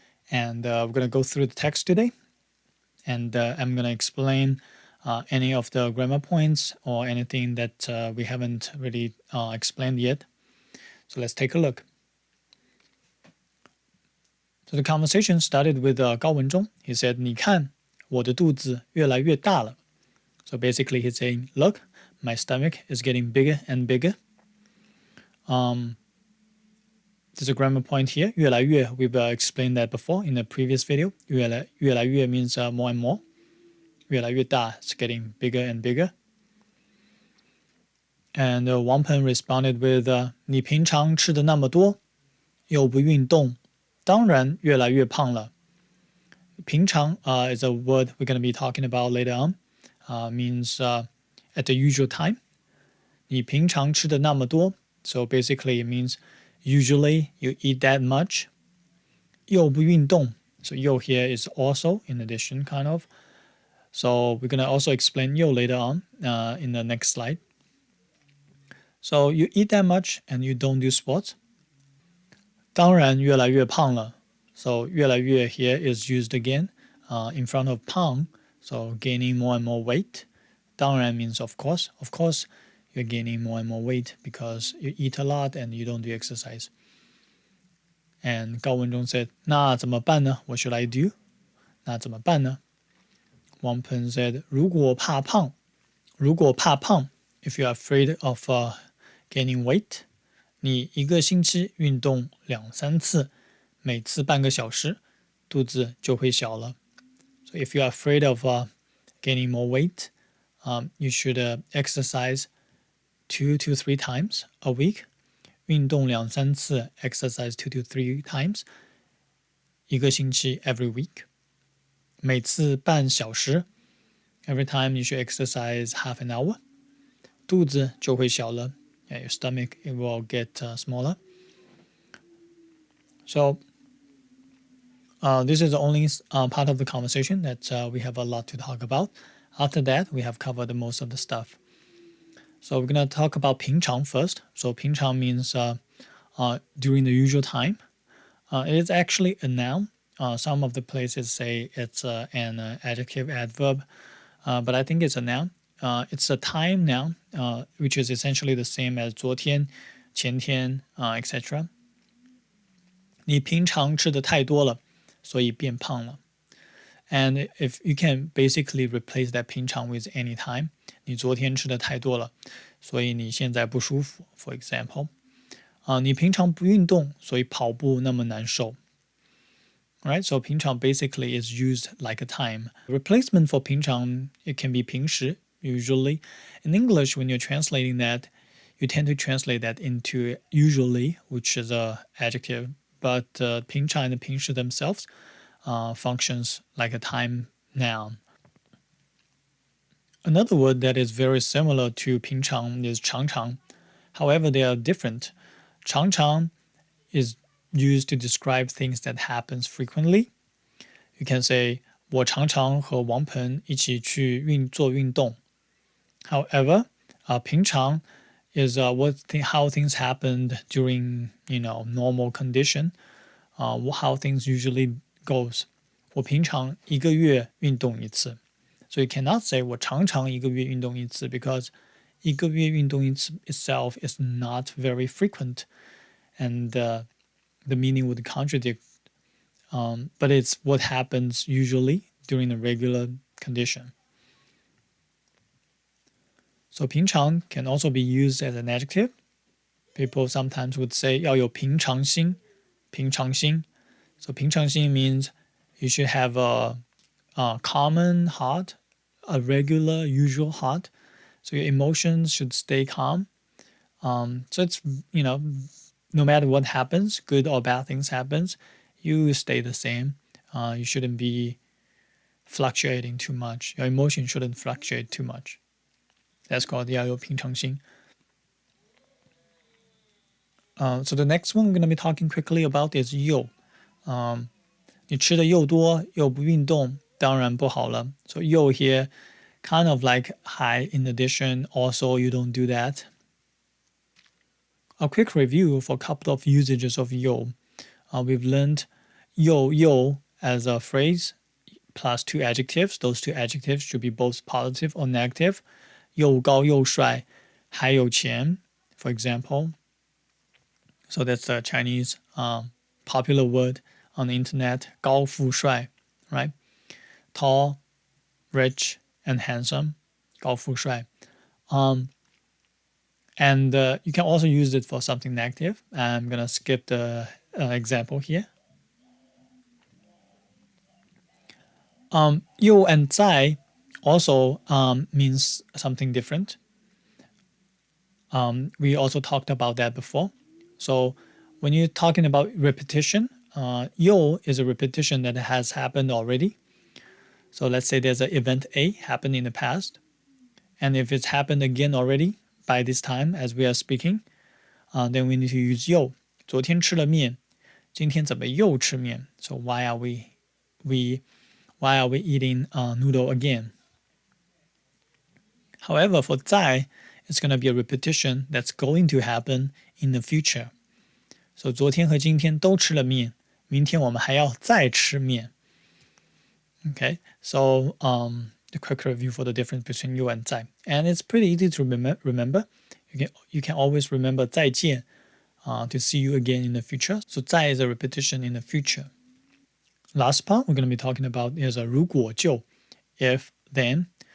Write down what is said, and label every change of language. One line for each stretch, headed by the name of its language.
English: And we're going to go through the text today. And I'm going to explain any of the grammar points or anything that we haven't really explained yet. So let's take a look. So the conversation started with Gao Wenzhong. He said,
Chinese: 你看，我的肚子越来越大了.
English: So basically he's saying, look, my stomach is getting bigger and bigger. There's a grammar point here. 越来越, we've explained that before in the previous video. 越来越 means more and more. 越来越大 is getting bigger and bigger. And Wang Peng responded with,
Chinese: 你平常吃的那么多，又不运动，当然越来越胖了。
English: 平常 is a word we're going to be talking about later on. Means at the usual time.
Chinese: 你平常吃的那么多
English: so basically it means usually you eat that much.
Chinese: 又不运动
English: so 又 here is also in addition kind of. So we're going to also explain 又 later on in the next slide. So you eat that much and you don't do sports.
Chinese: 当然越来越胖了
English: so 越来越 here is used again in front of 胖 so gaining more and more weight. 当然 means of course. Of course you're gaining more and more weight because you eat a lot and you don't do exercise. And Gao Wenzhong said,
Chinese: 那怎么办呢?
English: What should I do?
Chinese: 那怎么办呢? Wang Peng said, 如果怕胖
English: if you're afraid of gaining weight,
Chinese: 你一个星期运动2-3次，每次半个小时，肚子就会小了。
English: So if you're afraid of gaining more weight, you should exercise 2 to 3 times a week. 运动2-3次 exercise 2 to 3 times. 一个星期 every week.
Chinese: 每次半小时
English: every time you should exercise half an hour.
Chinese: 肚子就会小了
English: your stomach it will get smaller. So this is the only part of the conversation that we have a lot to talk about. After that, we have covered most of the stuff. So we're going to talk about 平常 first. So 平常 means during the usual time. It is actually a noun. Some of the places say it's an adjective adverb, but I think it's a noun. It's a time noun, which is essentially the same as 昨天, 前天, etc.
Chinese: 你平常吃的太多了，所以变胖了。
English: And if you can basically replace that 平常 with any time,
Chinese: 你昨天吃的太多了，所以你现在不舒服。
English: For example,
Chinese: 你平常不运动，所以跑步那么难受。
English: Right, so 平常 basically is used like a time. Replacement for 平常 it can be 平时 usually. In English, when you're translating that, you tend to translate that into usually, which is a adjective. But 平常 and 平时 themselves functions like a time noun. Another word that is very similar to 平常 is 常常. However, they are different. 常常 is used to describe things that happens frequently. You can say
Chinese: 我常常和王鹏一起去做运动.
English: However, 平常 is how things happened during normal condition, how things usually goes.
Chinese: 我平常一个月运动一次.
English: So you cannot say
Chinese: 我常常一个月运动一次
English: because 一个月运动一次 itself is not very frequent, and the meaning would contradict. But it's what happens usually during a regular condition. So 平常 can also be used as an adjective. People sometimes would say
Chinese: 要有平常心,
English: 平常心. So 平常心 means you should have a common heart, a regular, usual heart. So your emotions should stay calm. So it's, no matter what happens, good or bad things happens, you stay the same. You shouldn't be fluctuating too much. Your emotion shouldn't fluctuate too much. That's called
Chinese: 要有平常心.
English: So the next one we're going to be talking quickly about is 又。
Chinese: 你吃的又多又不运动，当然不好了。
English: So 又 here kind of like hi in addition, also you don't do that. A quick review for a couple of usages of 又。 We've learned 又 as a phrase plus two adjectives. Those two adjectives should be both positive or negative.
Chinese: 又高又帅，还有钱
English: for example. So that's the Chinese popular word on the internet, 高富帅 right? Tall, rich, and handsome, 高富帅 and you can also use it for something negative. I'm gonna skip the example here. 又 and 在 also means something different. We also talked about that before. So when you're talking about repetition, 又 is a repetition that has happened already. So let's say there's an event A happened in the past, and if it's happened again already by this time as we are speaking, then we need to use 又。
Chinese: 昨天吃了面，今天怎么又吃面？
English: So why are we eating noodle again? However, for 在 it's going to be a repetition that's going to happen in the future.
Chinese: So 昨天和今天都吃了面，明天我们还要再吃面。
English: Okay, so a quick review for the difference between 又 and 在 and it's pretty easy to remember. You can always remember 再见 to see you again in the future. So 在 is a repetition in the future. Last part we're going to be talking about is a 如果就 if then.